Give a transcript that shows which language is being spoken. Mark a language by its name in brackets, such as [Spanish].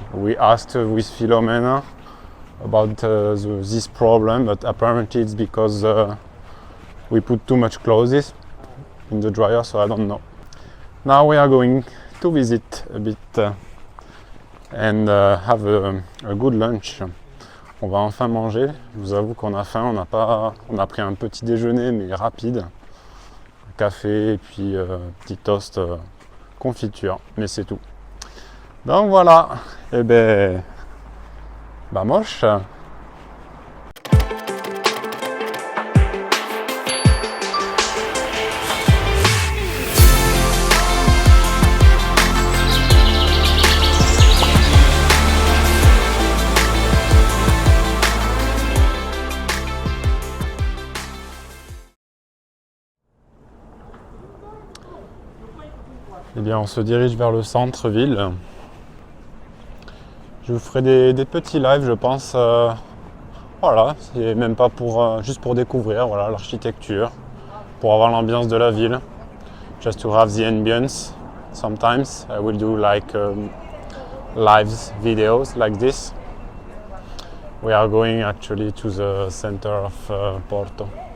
[English] We asked with Philomena about this problem, but apparently it's because we put too much clothes in the dryer, so I don't know. Now we are going to visit a bit and have a good lunch. [French] On va enfin manger. Je vous avoue qu'on a faim. On a pris un petit déjeuner mais rapide. Café et puis petit toast confiture, mais c'est tout. Donc voilà, et ben moche. Eh bien, on se dirige vers le centre-ville. Je vous ferai des petits lives, je pense. Voilà, c'est même pas pour juste pour découvrir voilà, l'architecture, pour avoir l'ambiance de la ville. [English] Just to have the ambience. Sometimes I will do like live videos like this. We are going actually to the center of Porto.